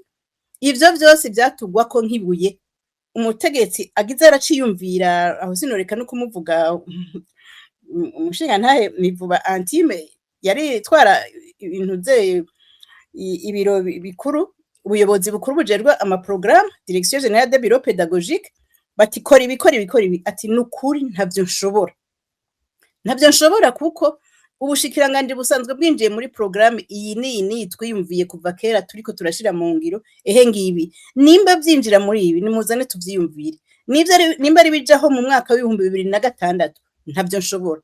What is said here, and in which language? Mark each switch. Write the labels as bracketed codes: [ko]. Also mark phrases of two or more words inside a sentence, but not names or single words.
[rn] Ivyo vyose vyatugwa ko nkibuye. Umutegetsi agize araciyumvira, aho sinoreka no kumuvuga, umushinga ntahe Mivuba Antime yari twara ibintu ze ibiro bikuru, ubuyobozi bukuru bujerwa amaprogramme, [fr] direction générale des bureaux pédagogiques, [rn] bati kora ibi, ati nukuri ntavyo nshobora kuko ubushikiranganje busanzwe bwinjiye muri programme iyi ni twiyumviye kuva kera turiko turashira mu ngiro. Ngibi nimba vyinjira muri ibi nimuzane tuvyiyumvire, nimba ari bijaho mu mwaka wa 2006 ntavyo nshobora.